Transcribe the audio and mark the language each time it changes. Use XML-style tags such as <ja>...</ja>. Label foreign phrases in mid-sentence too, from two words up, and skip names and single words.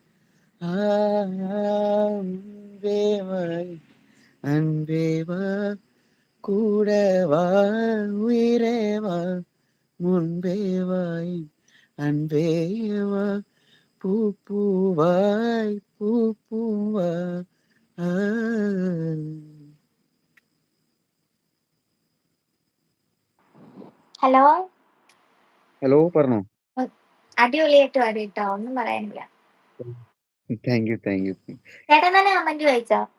<ta>அன்பேவாய் அன்பேவா கூடவா உயிரேவா முன்பேவாய் அன்பேவா பூ பூவாய் பூ பூவா.</ta> <ml>ഹലോ ഹലോ പറഞ്ഞോ. അടിപൊളിയായിട്ട് പാടിട്ടോ, ഒന്നും പറയാനില്ല.</ml> <en>Thank you thank you.</en> <ml>ചേട്ടൻ തന്നെ കമന്റ് വായിച്ചോ?</ml>